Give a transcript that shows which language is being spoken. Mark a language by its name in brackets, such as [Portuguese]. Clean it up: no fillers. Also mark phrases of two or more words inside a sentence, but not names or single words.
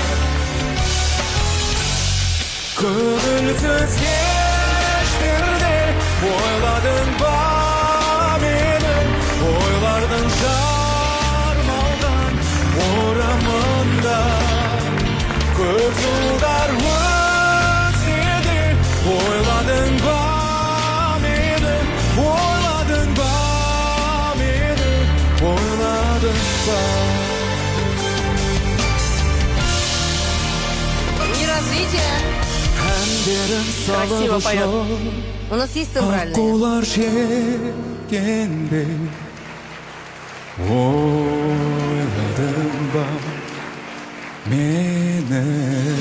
[Kazakh] көңілсіз кештерде ойладың ба мені ойлардың жармалған орамында көп жылдар өтсе де ойладың ба мені ойладың ба мені ойладың ба [Russian] Не развитие. [Kazakh] әндерін [Russian] Красиво [Kazakh] салып [Russian] поет. ошо У нас есть тембральные. [Kazakh] аққулар жеткенде ойладың ба мені